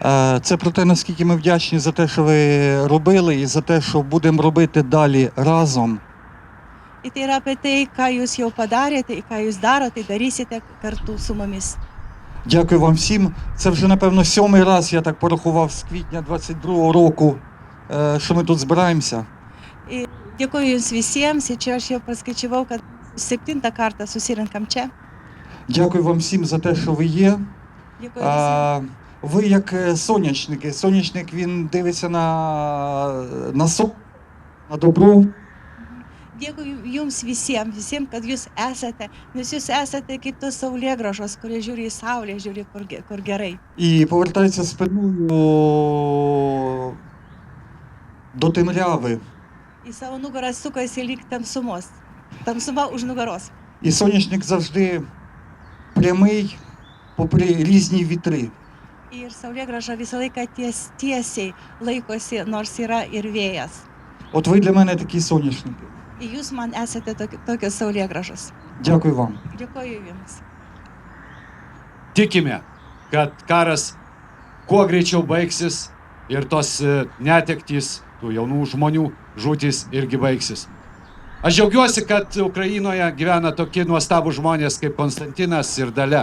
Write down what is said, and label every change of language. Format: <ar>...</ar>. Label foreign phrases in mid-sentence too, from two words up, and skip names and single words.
<uk>Це про те, наскільки ми вдячні за те, що ви робили, і за те, що будемо робити далі разом.</uk> <lt>Ir tai yra apie tai, ką jūs jau padarėte, ką jūs darote, darysite kartu su mumis.</lt> <uk>Дякую вам всім. Це вже, напевно, 7-й раз, я так порахував, з квітня 22-го року, що ми тут збираємося.</uk> <lt>Ir dėkoju jums visiems, ir čia aš jau paskaičiavau, kad 7 kartą susirinkam čia.</lt> <uk>Дякую вам всім за те, що ви є.</uk> <lt>Dėkoju visiems.</lt> <uk>Ви як сонячники. Сонячник, він дивиться на сон, на добро.</uk> <lt>Dėkui jums visiems, kad jūs esate, nes jūs esate kaip tos saulėgrąžos, kurie žiūri į saulę, žiūri kur gerai.</lt> <uk>І повертається спиною до темряви.</uk> <lt>Į savo nugarą sukasi lyg tamsumos. Tamsuma už nugaros.</lt> <uk>І сонячник завжди прямий, попри різні вітри.</uk> <lt>Ir saulėgrąža visą laiką tiesiai laikosi, nors yra ir vėjas.</lt> <uk>От ви для мене такі соняшники.</uk> <lt>Ir jūs man esate tokios saulėgrąžos.</lt> <uk>Дякую вам.</uk> <lt>Dėkoju jums. Tikime, kad karas kuo greičiau baigsis ir tos netektys, tų jaunų žmonių žūtys irgi baigsis. Aš džiaugiuosi, kad Ukrainoje gyvena tokie nuostabų žmonės kaip Konstantinas ir Dalia.</lt>